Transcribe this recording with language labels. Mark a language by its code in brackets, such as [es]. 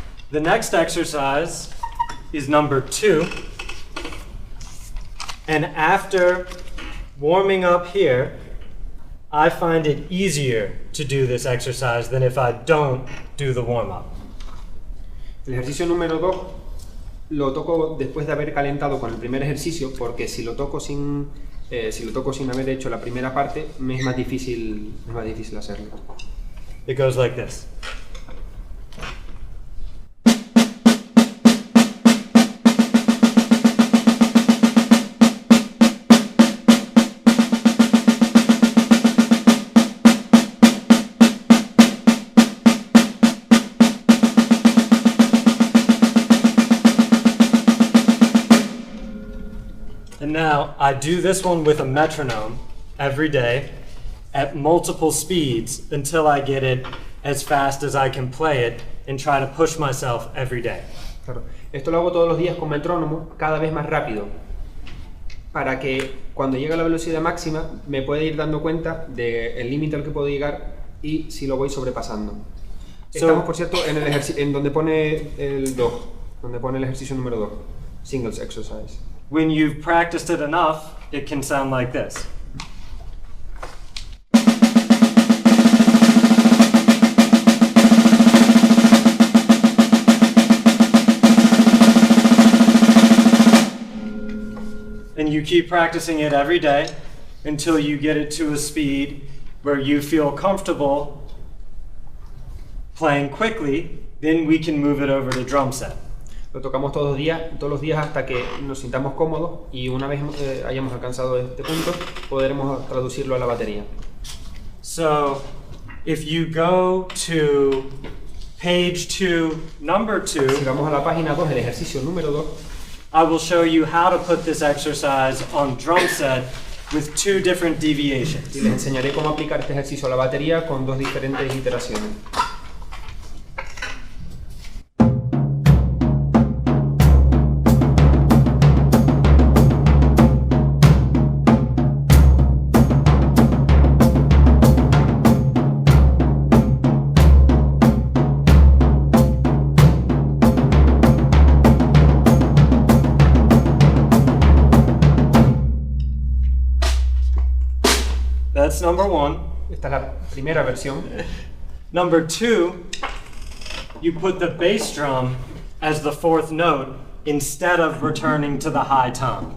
[en] The next exercise is number 2. And after warming up here, I find it easier to do this exercise than if I don't do the warm-up. [es] El ejercicio número 2 lo toco después de haber calentado con el primer ejercicio, porque si lo toco sin si lo toco sin haber hecho la primera parte, me es más difícil hacerlo. [en] It goes like this. And now I do this one with a metronome every day at multiple speeds until I get it as fast as I can play it and try to push myself every day. [es] Claro. Esto lo hago todos los días con metrónomo, cada vez más rápido, para que cuando llegue a la velocidad máxima me pueda ir dando cuenta del límite al que puedo llegar y si lo voy sobrepasando. Estamos, por cierto, en donde pone el 2, donde pone el ejercicio número 2, [en] singles exercise. When you've practiced it enough, it can sound like this. And you keep practicing it every day until you get it to a speed where you feel comfortable playing quickly, then we can move it over to drum set. [es] Lo tocamos todos los días hasta que nos sintamos cómodos y una vez hayamos alcanzado este punto, podremos traducirlo a la batería. [en] So, if you go to page 2, number 2, [es] Si vamos a la página 2, el ejercicio número 2, [en] I will show you how to put this exercise on drum set with 2 different deviations. [es] y les enseñaré cómo aplicar este ejercicio a la batería con 2 diferentes iteraciones. [en] That's number 1. [es] Esta es la primera versión. [en] Number 2, you put the bass drum as the 4th note instead of returning to the high tone.